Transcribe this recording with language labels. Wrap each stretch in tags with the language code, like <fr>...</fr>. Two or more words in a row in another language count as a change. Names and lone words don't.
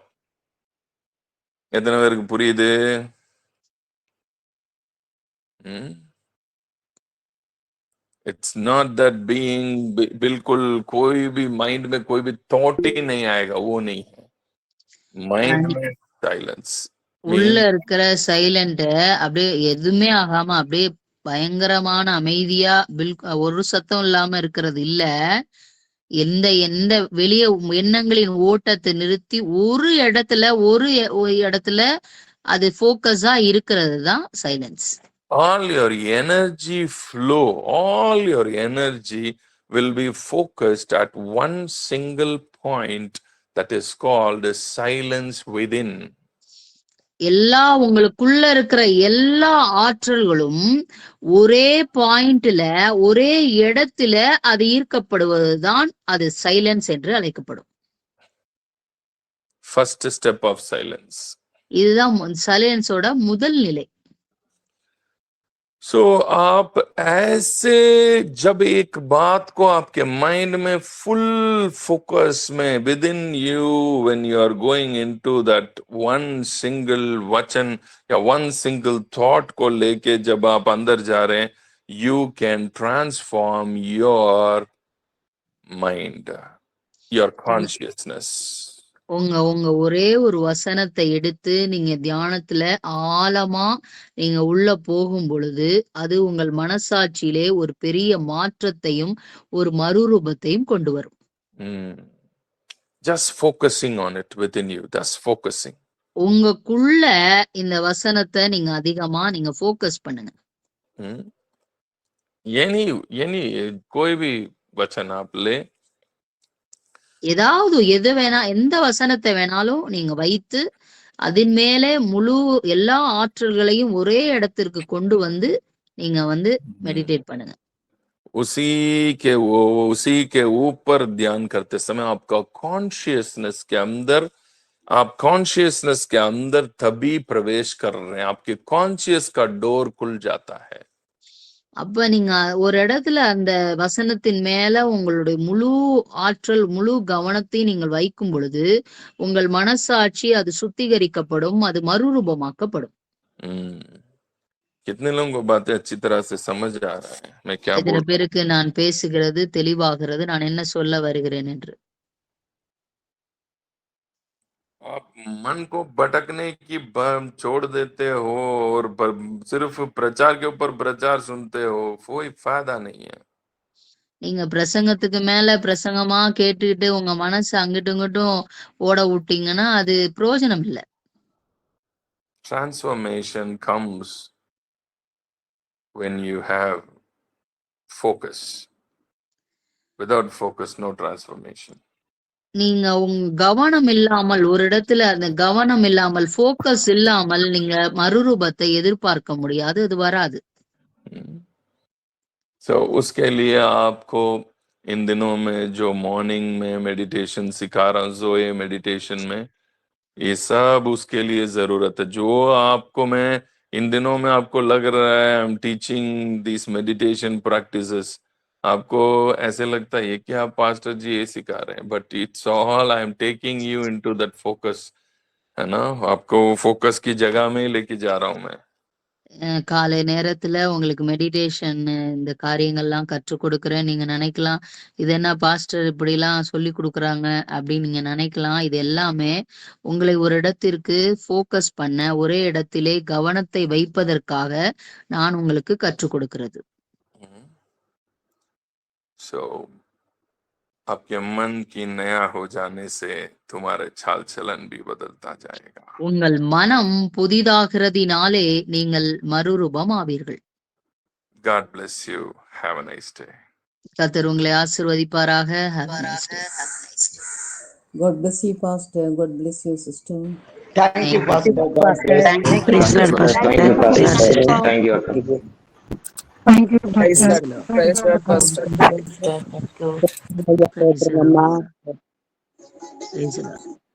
<ta>எத்தனை பேருக்கு புரியுது?</ta> <en>It's not that being</en> <hi>बिल्कुल कोई भी माइंड में कोई भी थॉट ही नहीं आएगा, वो नहीं है. माइंड में साइलेंस,</hi> <ta>உள்ள இருக்கிற சைலண்ட் அப்படியே எதுவுமே ஆகாம அப்படியே பயங்கரமான அமைதியா ஒரு சத்தம் இல்லாம இருக்கிறது இல்ல. எந்த வெளிய எண்ணங்களின் ஓட்டத்தை நிறுத்தி ஒரு இடத்துல அது போக்கஸா இருக்கிறது தான் சைலன்ஸ்.</ta> <en>all your energy flow, all your energy will be focused at one single point that is called silence within.</en> <ta>எல்லா உங்களுக்குள்ள இருக்கிற எல்லா ஆற்றல்களும் ஒரே பாயிண்ட்ல ஒரே இடத்துல அது ஈர்க்கப்படுவதுதான் அது சைலன்ஸ் என்று அழைக்கப்படும்.</ta> <en>First step of silence.</en> <ta>இதுதான் சைலன்ஸோட முதல் நிலை.</ta> <hi>सो आप ऐसे जब एक बात को आपके माइंड में</hi> <en>full focus</en> <hi>में</hi> <en>within you when you are going into that one single</en> <hi>वचन या</hi> <en>one single thought</en> <hi>को लेके जब आप अंदर जा रहे हैं,</hi> <en>you can transform your mind, your consciousness.</en> <ta>உங்க ஒரே ஒரு வசனத்தை எடுத்து நீங்க தியானத்துல ஆழமா நீங்க உள்ள போகும் பொழுது அது உங்கள் மனசாட்சியிலே ஒரு பெரிய மாற்றத்தையும் ஒரு மறுரூபத்தையும் கொண்டு வரும்.</ta> <en>Just focusing on it within you, just focusing.</en> <ta>உங்களுக்குள்ள இந்த வசனத்தை நீங்க அதிகமா நீங்க ஃபோக்கஸ் பண்ணுங்க.</ta> <hi>यानी कोई भी वचन आप ले,</hi> <ta>எது வேணா எந்த வசனத்தை வேணாலும் நீங்க வைத்து அதன் மேலே முழு எல்லா ஆற்றல்களையும் ஒரே இடத்திற்கு கொண்டு வந்து நீங்க வந்து மெடிடேட் பண்ணுங்க.</ta> <hi>उसी के ऊपर ध्यान करते समय आपका कॉन्शियसनेस के अंदर, आप कॉन्शियसनेस के अंदर तभी प्रवेश कर रहे हैं, आपके कॉन्शियस का डोर खुल जाता है.</hi> <ta>அப்ப நீங்க ஒரு இடத்துல அந்த வசனத்தின் மேல உங்களுடைய முழு ஆற்றல் முழு கவனத்தையும் நீங்கள் வைக்கும் பொழுது உங்கள் மனசாட்சி அது சுத்திகரிக்கப்படும், அது மறுரூபமாக்கப்படும்.</ta> <hi>कितने लोगों को बातें अच्छी तरह से समझ आ रहा है मैं क्या बोल</hi> <ta>எத்தனை பேருக்கு நான் பேசுகிறது தெளிவாகிறது, நான் என்ன சொல்ல வருகிறேன் என்று?</ta> <hi>आप मन को भटकने की छोड़ देते हो और सिर्फ प्रचार के ऊपर प्रचार सुनते हो, कोई फायदा नहीं है.</hi> <ta>நீங்க பிரசங்கத்துக்கு மேல பிரசங்கமா கேட்டுக்கிட்டு உங்க மனசு அங்கிட்டும் இங்கிட்டும் ஓட விட்டீங்கன்னா அது பிரயோஜனம் இல்லை.</ta> <en>Transformation comes when you have focus. Without focus, no transformation.</en> <ta>நீங்க உங்க கவனம் இல்லாமல் ஒரு இடத்துல அந்த கவனம் இல்லாமல் ஃபோக்கஸ் இல்லாமல் நீங்க மறுரூபத்தை எதிர்பார்க்க முடியாது, அது வராது.</ta> <hi>So उसके लिए आपको इन दिनों में जो मॉर्निंग में मेडिटेशन सिखा रहा हूँ, ज़ोए मेडिटेशन में, ये सब उसके लिए जरूरत है. जो आपको मैं इन दिनों में आपको लग रहा है</hi> <en>I am teaching this meditation practices,</en> <hi>आपको ऐसे लगता है कि आप पास्टर जी ये सिखा रहे हैं,</hi> <en>but it's all I am taking you into that focus,</en> <hi>है ना, आपको फोकस की जगह में लेके जा रहा हूं मैं.</hi> <ta>காலை நேரத்துல உங்களுக்கு மெடிடேஷன் இந்த காரியங்கள்லாம் கற்றுக் கொடுக்குறேன். நீங்க நினைக்கலாம் இது என்ன பாஸ்டர் இப்படி எல்லாம் சொல்லி கொடுக்குறாங்க அப்படின்னு நீங்க நினைக்கலாம். இது எல்லாமே உங்களை ஒரு இடத்திற்கு ஃபோக்கஸ் பண்ண ஒரே இடத்திலே கவனத்தை வைப்பதற்காக நான் உங்களுக்கு கற்றுக் கொடுக்கிறது.</ta> <hi>So आपके मन की नया हो जाने से तुम्हारे चाल चलन भी बदलता जाएगा.</hi> <ta>உங்கள் மனம் புதிதாகிறதினாலே நீங்கள் மறுரூபம் ஆவீர்கள்.</ta> <en>God bless you. Have a nice day.</en> <ta>கர்த்தர் உங்களை ஆசீர்வதிப்பாராக.</ta> <en>Have a nice day. God bless you, Pastor. God bless you, sister. Thank you, Pastor. Thank you, Pastor. Thank you. Thank you, Praise Pastor. God. Praise God, Pastor. Praise the Lord.</en>